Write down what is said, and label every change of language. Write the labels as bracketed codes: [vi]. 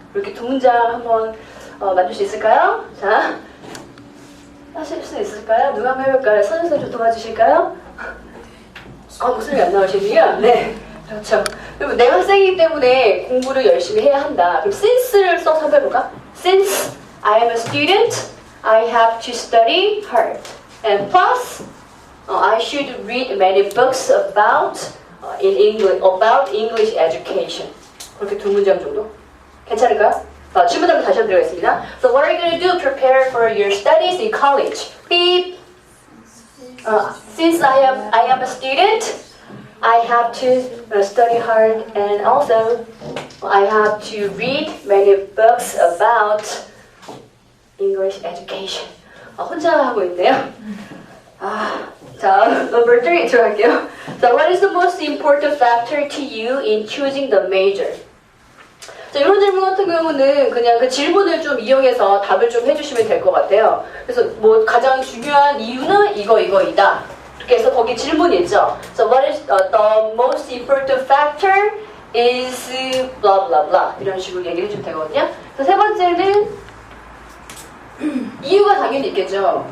[ko] 이렇게 2문장 한번 만들 수 있을까요? 자, 하실 수 있을까요? 누가 한번 해볼까요? 선생님 좀 도와주실까요? 목소리 안 나오시네요? 네. 그렇죠. 그리고 내가 학생이기 때문에 공부를 열심히 해야 한다. 그럼 since를 써서 해볼까? [en] Since I am a student, I have to study hard. And plus, I should read many books about English education. [ko] 그렇게 2문장 정도? 괜찮을까요? 질문을 다시 한번 드리겠습니다. [en] So what are you going to do? Prepare for your studies in college. Beep. Since I am a student, I have to study hard, and also I have to read many books about English education. [ko] 혼자 하고 있네요. 자, number 3 들어갈게요. [en] So, what is the most important factor to you in choosing the major? [ko] 자, 이런 질문 같은 경우는 그냥 그 질문을 좀 이용해서 답을 좀 해주시면 될 것 같아요. 그래서 가장 중요한 이유는 이거이다. 이렇게 해서 거기 질문이 있죠. [en] So what is the most important factor is blah blah blah [ko] 이런 식으로 얘기해 주면 되거든요. 그래서 3번째는 이유가 당연히 있겠죠.